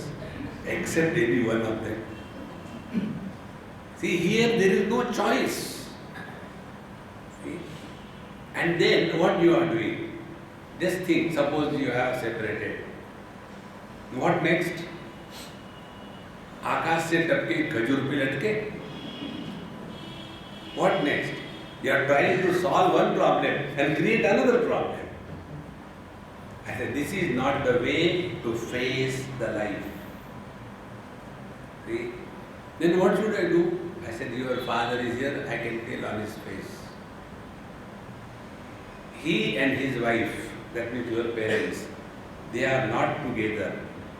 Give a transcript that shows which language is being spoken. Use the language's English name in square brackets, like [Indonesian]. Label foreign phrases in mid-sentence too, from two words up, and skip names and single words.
[English] Accept any one of them. See, here there is no choice. See? And then what you are doing? Just think, suppose you have separated. What next? [Hindi] आकाश से टपके खजूर पे लटके. [English] What next? You are trying to solve one problem and create another problem. I said, this is not the way to face the life. See? Then what should I do? I said, your father is here, I can tell on his face. He and his wife, that means your parents, they are not together.